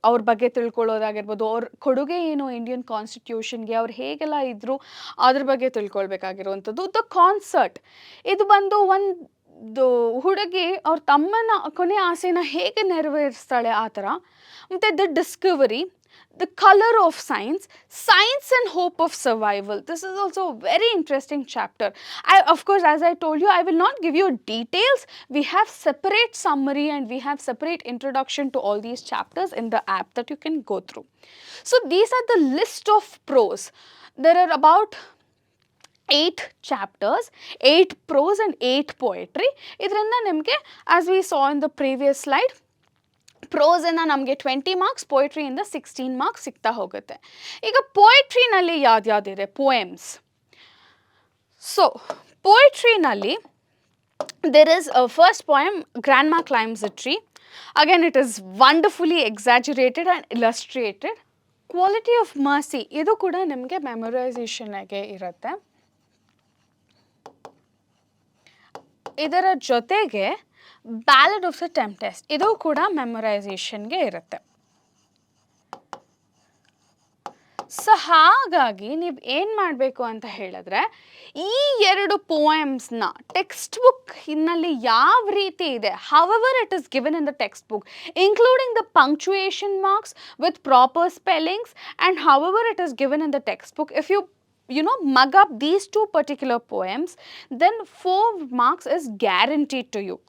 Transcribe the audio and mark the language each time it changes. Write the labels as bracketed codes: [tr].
[kn] ಅವ್ರ ಬಗ್ಗೆ ತಿಳ್ಕೊಳ್ಳೋದಾಗಿರ್ಬೋದು, ಅವ್ರ ಕೊಡುಗೆ ಏನು ಇಂಡಿಯನ್ ಕಾನ್ಸ್ಟಿಟ್ಯೂಷನ್ಗೆ, ಅವ್ರು ಹೇಗೆಲ್ಲ ಇದ್ದರು ಅದ್ರ ಬಗ್ಗೆ ತಿಳ್ಕೊಳ್ಬೇಕಾಗಿರುವಂಥದ್ದು. ದ ಕಾನ್ಸರ್ಟ್ ಇದು ಬಂದು ಒಂದು ಹುಡುಗಿ ಅವ್ರ ತಮ್ಮನ ಕೊನೆ ಆಸೆನ ಹೇಗೆ ನೆರವೇರಿಸ್ತಾಳೆ ಆ ಥರ. [en] ಮತ್ತು the discovery, the color of science, science and hope of survival. This is also a very interesting chapter. Of course, as I told you, I will not give you details. We have separate summary and we have separate introduction to all these chapters in the app that you can go through. So these are the list of prose. There are about 8 chapters, 8 prose and 8 poetry. [kn] ಇದರಿಂದ ನಿಮಗೆ, [en] as we saw in the previous slide, [kn] ಪ್ರೋಸನ್ನು ನಮಗೆ 20 marks, ಪೋಯಿಟ್ರಿಯಿಂದ 16 marks ಸಿಗ್ತಾ ಹೋಗುತ್ತೆ. ಈಗ ಪೋಯಿಟ್ರಿನಲ್ಲಿ ಯಾವ್ದ್ಯಾವ್ದಿದೆ? Poems. [en] So ಪೋಯಿಟ್ರಿನಲ್ಲಿ there is a first poem, Grandma Climbs a Tree. Again, it is wonderfully exaggerated and illustrated. [kn] Quality of Mercy, ಇದು ಕೂಡ ನಿಮಗೆ ಮೆಮೊರೈಸೇಷನ್ಗೆ ಇರುತ್ತೆ. ಇದರ ಜೊತೆಗೆ ಬ್ಯಾಲಡ್ ಆಫ್ ದ ಟೆಂಪೆಸ್ಟ್, ಇದು ಕೂಡ ಮೆಮೊರೈಸೇಷನ್ಗೆ ಇರುತ್ತೆ. ಸೊ ಹಾಗಾಗಿ ನೀವು ಏನು ಮಾಡಬೇಕು ಅಂತ ಹೇಳಿದ್ರೆ, ಈ 2 ಪೋಯಮ್ಸ್ನ ಟೆಕ್ಸ್ಟ್ ಬುಕ್ ಇನ್ನಲ್ಲಿ ಯಾವ ರೀತಿ ಇದೆ, [en] however it is given in the textbook, including the punctuation marks with proper spellings and however it is given in the textbook, if you mug up these 2 particular poems, then 4 marks is guaranteed to you.